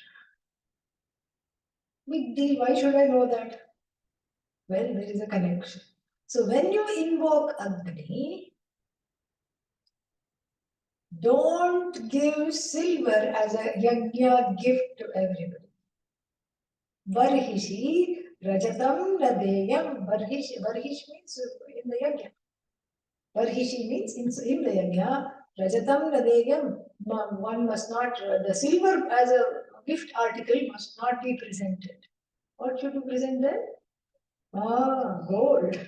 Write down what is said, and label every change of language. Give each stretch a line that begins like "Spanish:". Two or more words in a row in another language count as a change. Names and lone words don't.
English: Big deal, why should I know that? Well, there is a connection. So when you invoke Agni, don't give silver as a yajna gift to everybody.
Sanskrit: बर्हिषि रजतं नदेयम्.
English: Varhish means in the yajna. Varhishi means in the yajna.
Sanskrit: रजतं नदेयम्.
English: One must not, the silver as a gift article must not be presented. What should you present then? Gold.